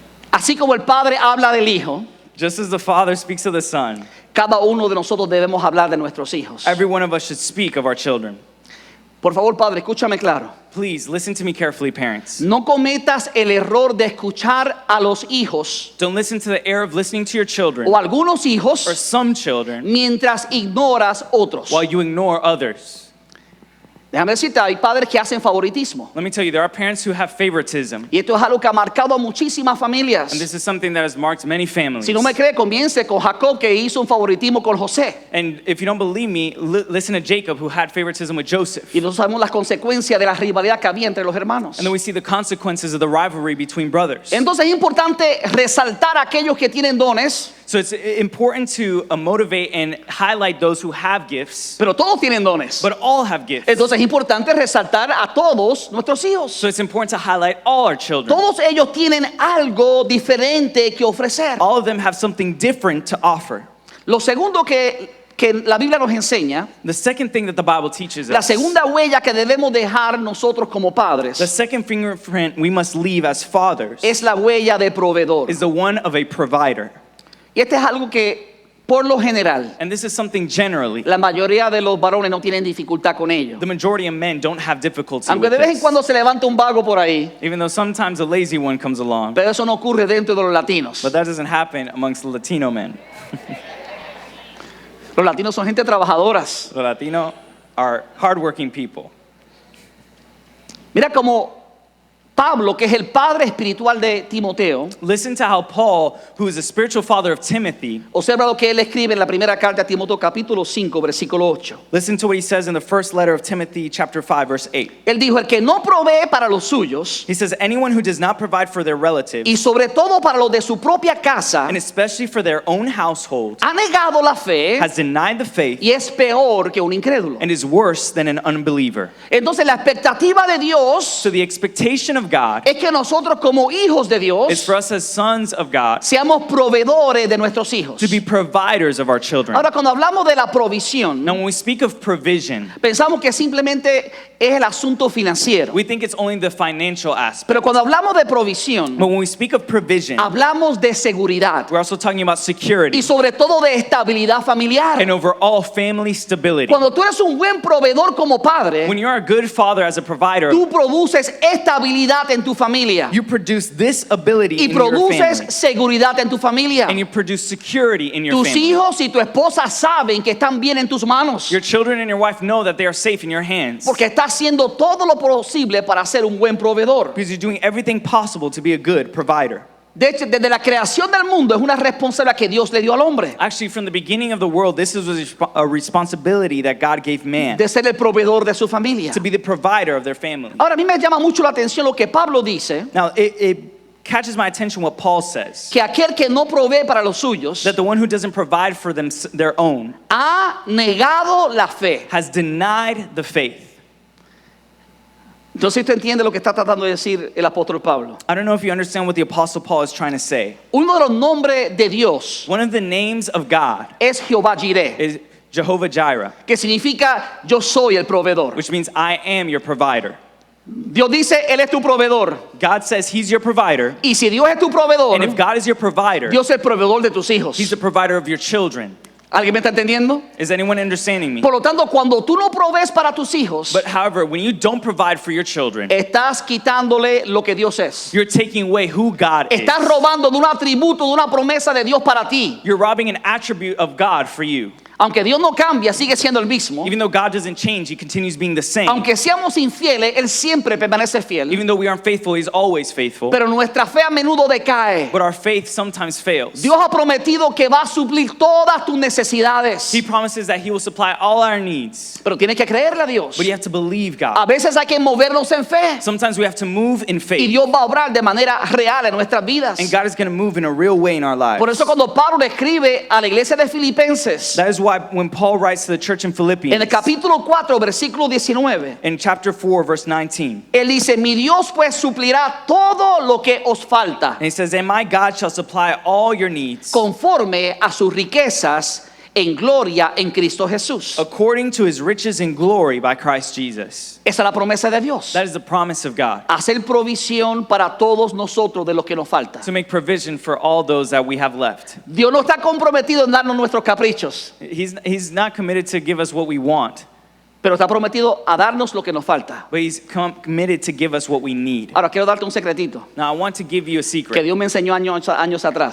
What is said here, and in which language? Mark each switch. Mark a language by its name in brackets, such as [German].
[Spanish] Así como el padre habla del hijo, [English] Just as the father speaks of the son, [Spanish] cada uno de nosotros debemos hablar de nuestros hijos. [English] every one of us should speak of our children. [Spanish] Por favor, padre, escúchame claro. [English] Please listen to me carefully, parents. [Spanish] No cometas el error de escuchar a los hijos [English] Don't listen to the error of listening to your children [Spanish] o algunos [English] or [Spanish] hijos [English] some children [Spanish] mientras ignoras otros. [English] while you ignore others. [Spanish] Déjame decirte, hay padres que hacen favoritismo. [English] Let me tell you, there are parents who have favoritism, [Spanish] Y esto es algo que ha marcado a muchísimas familias. [English] and this is something that has marked many families. [Spanish] Si no me cree, comience con Jacob, que hizo un favoritismo con José. [English] And if you don't believe me, listen to Jacob, who had favoritism with Joseph. [Spanish] Y nosotros sabemos las consecuencias de la rivalidad que había entre los hermanos. [English] And then we see the consequences of the rivalry between brothers. [Spanish] Entonces es importante resaltar a aquellos que tienen dones, [English] So it's important to motivate and highlight those who have gifts, [Spanish] pero todos tienen dones. [English] but all have gifts. [Spanish] Entonces es importante resaltar a todos nuestros hijos. [English] So it's important to highlight all our children. [Spanish] Todos ellos tienen algo diferente que ofrecer. [English] All of them have something different to offer. [Spanish] Lo segundo que la Biblia nos enseña, [English] The second thing that the Bible teaches [Spanish] la [English] us, [Spanish] segunda huella que debemos dejar nosotros como [English] the [Spanish] padres, [English] second fingerprint we must leave as fathers, [Spanish] es la huella de proveedor. [English] is the one of a provider. [Spanish] Y este es algo que, por lo general, [English] And this is something generally, [Spanish] la mayoría de los varones no tienen dificultad con ello. [English] the majority of men don't have difficulty [Spanish] Aunque [English] with [Spanish] de vez en [English] this. [Spanish] cuando se levanta un vago por ahí, [English] Even though sometimes a lazy one comes along. [Spanish] pero eso no ocurre dentro de los latinos. [English] But that doesn't happen amongst the Latino men. [Spanish] Los latinos son gente trabajadoras. [English] The Latino are hardworking people. [Spanish] Mira como Pablo, que es el padre espiritual de Timoteo, [English] Listen to how Paul, who is a spiritual father of Timothy, [Spanish] observa lo que él escribe en la primera carta a Timoteo capítulo 5, versículo 8. [English] listen to what he says in the first letter of Timothy, chapter 5, verse 8. [Spanish] Él dijo, el que no provee para los suyos, [English] He says, anyone who does not provide for their relatives, [Spanish] y sobre todo para los de su propia casa, [English] and especially for their own household, [Spanish] ha negado la fe [English] has denied the faith [Spanish] y es peor que un incrédulo. [English] and is worse than an unbeliever. [Spanish] Entonces la expectativa de Dios [English] So the expectation of of God [Spanish] es que nosotros como hijos de [English] is [Spanish] Dios [English] for us as sons of God [Spanish] seamos proveedores de nuestros hijos. [English] to be providers of our children. [Spanish] Ahora, cuando hablamos de la provisión, [English] Now, when we speak of provision, [Spanish] pensamos que simplemente es el asunto financiero. [English] we think it's only the financial aspect. [Spanish] Pero cuando hablamos de provisión, [English] But when we speak of provision, [Spanish] hablamos de seguridad [English] we're also talking about security [Spanish] y sobre todo de estabilidad familiar. [English] and overall family stability. [Spanish] Cuando tú eres un buen proveedor como padre, [English] When you're a good father as a provider, [Spanish] tú produces estabilidad en tu familia [English] you produce this ability [Spanish] y [English] in your [Spanish] produces [English] family, [Spanish] seguridad en tu familia. [English] and you produce security in your [Spanish] Tus [English] family. [Spanish] hijos y tu esposa saben que están bien en tus manos [English] Your children and your wife know that they are safe in your hands [Spanish] porque estás haciendo todo lo posible para ser un buen proveedor. [English] because you're doing everything possible to be a good provider. [Spanish] De hecho, desde la creación del mundo es una responsabilidad que Dios le dio al hombre [English] Actually, from the beginning of the world, this is a responsibility that God gave man [Spanish] de ser el proveedor de su familia. [English] to be the provider of their family. [Spanish] Ahora, a mí me llama mucho la atención lo que Pablo dice, [English] Now, it catches my attention what Paul says, [Spanish] que aquel que no provee para los suyos [English] that the one who doesn't provide for them their own [Spanish] ha negado la fe. [English] has denied the faith. [Spanish] Entonces usted entiende lo que está tratando de decir el apóstol Pablo. [English] I don't know if you understand what the Apostle Paul is trying to say. [Spanish] Uno de los nombres de Dios [English] One of the names of God [Spanish] es Jehová Jireh, [English] is Jehovah Jireh, [Spanish] que significa yo soy el proveedor. [English] which means I am your provider. [Spanish] Dios dice, Él es tu proveedor. [English] God says he's your provider, [Spanish] Y si Dios es tu proveedor, [English] and if God is your provider, [Spanish] Dios es el proveedor de tus hijos. [English] he's the provider of your children. [Spanish] ¿Alguien me está entendiendo? [English] Is anyone understanding me? [Spanish] Por lo tanto, cuando tú no provees para tus hijos, [English] But however, when you don't provide for your children, [Spanish] estás quitándole lo que Dios es. [English] you're taking away who God is. [Spanish] Estás robando de un atributo, de una promesa de Dios para ti. [English] You're robbing an attribute of God for you. [Spanish] Aunque Dios no cambia, sigue siendo el mismo. [English] Even though God doesn't change, he continues being the same. [Spanish] Aunque seamos infieles, Él siempre permanece fiel. [English] Even though we aren't faithful, he's always faithful. [Spanish] Pero nuestra fe a menudo decae. [English] But our faith sometimes fails. [Spanish] Dios ha prometido que va a suplir todas tus necesidades. [English] He promises that he will supply all our needs. [Spanish] Pero tienes que creerle a Dios. [English] But you have to believe [Spanish] A [English] God. [Spanish] veces hay que movernos en fe. [English] Sometimes we have to move in [Spanish] Y [English] faith. [Spanish] Dios va a obrar de manera real en nuestras vidas. [English] And God is going to move in a real way in our lives. [Spanish] Por eso cuando Pablo le escribe a la iglesia de Filipenses, [English] That is why when Paul writes to the church in [Spanish] en [English] Philippians, [Spanish] el capítulo 4, versículo 19, [English] in chapter 4, verse 19, [Spanish] él dice, mi Dios pues suplirá todo lo que os falta, [English] and he says, and my God shall supply all your needs [Spanish] conforme a sus riquezas en gloria en Cristo Jesús. [English] according to his riches and glory by Christ Jesus. [Spanish] Esa es la promesa de Dios. [English] That is the promise of God, [Spanish] Hacer provisión para todos nosotros de lo que nos falta. [English] to make provision for all those that we have left. [Spanish] Dios no está comprometido en darnos nuestros caprichos, [English] He's not committed to give us what we want, [Spanish] pero está prometido a darnos lo que nos falta. [English] but he's committed to give us what we need. [Spanish] Ahora quiero darte un secretito [English] Now, I want to give you a [Spanish] que [English] secret [Spanish] Dios me enseñó años atrás.